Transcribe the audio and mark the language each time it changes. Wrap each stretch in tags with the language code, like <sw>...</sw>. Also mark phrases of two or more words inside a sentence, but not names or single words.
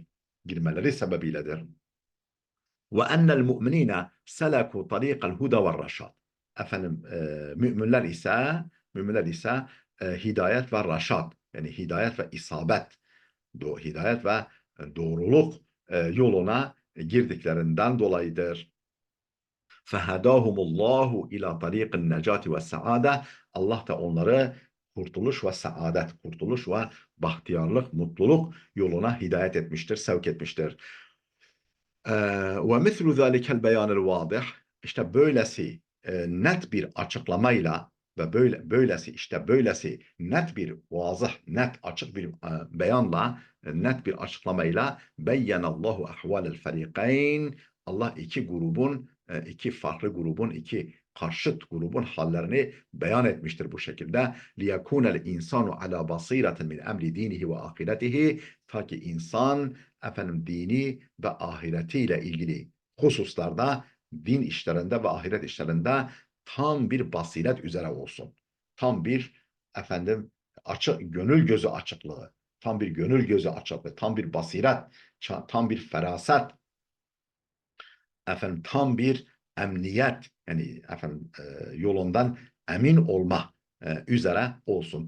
<tr>Girmeleri sebebiyledir.</tr> <ar>وأن المؤمنين سلكوا طريق الهدى والرشاد.</ar> <tr>Efendim müminler ise hidayet ve raşad yani hidayet ve isabet, hidayet ve doğruluk yoluna girdiklerinden dolayıdır.</tr> <ar>فَهَدَاهُمُ اللّٰهُ اِلَى طَر۪يقِ النَّجَاتِ وَالسَّعَادَةِ</ar> <tr>Allah da onları kurtuluş ve saadet, kurtuluş ve bahtiyarlık, mutluluk yoluna hidayet etmiştir, sevk etmiştir.</tr> <ar>وَمِثْلُ ذَٰلِكَ الْبَيَانِ الْوَاضِحِ</ar> <tr>İşte böylesi net bir açıklamayla ve böylesi net bir vazıh, net açık bir beyanla, net bir açıklamayla</tr> <ar>بين الله أحوال الفريقين</ar> <tr>Allah iki farklı grubun, iki karşıt grubun hallerini beyan etmiştir bu şekilde.</tr> <ar>لِيَكُونَ الْاِنْسَانُ عَلَى بَصِيرَةٍ مِنْ اَمْرِ دِينِهِ وَآخِرَتِهِ</ar> <tr>Ta ki insan dini ve ahiretiyle ilgili hususlarda, din işlerinde ve ahiret işlerinde tam bir basiret üzere olsun. Tam bir gönül gözü açıklığı, tam bir gönül gözü açıklığı, tam bir basiret, tam bir feraset, tam bir emniyet yani yolundan emin olma üzere olsun.</tr>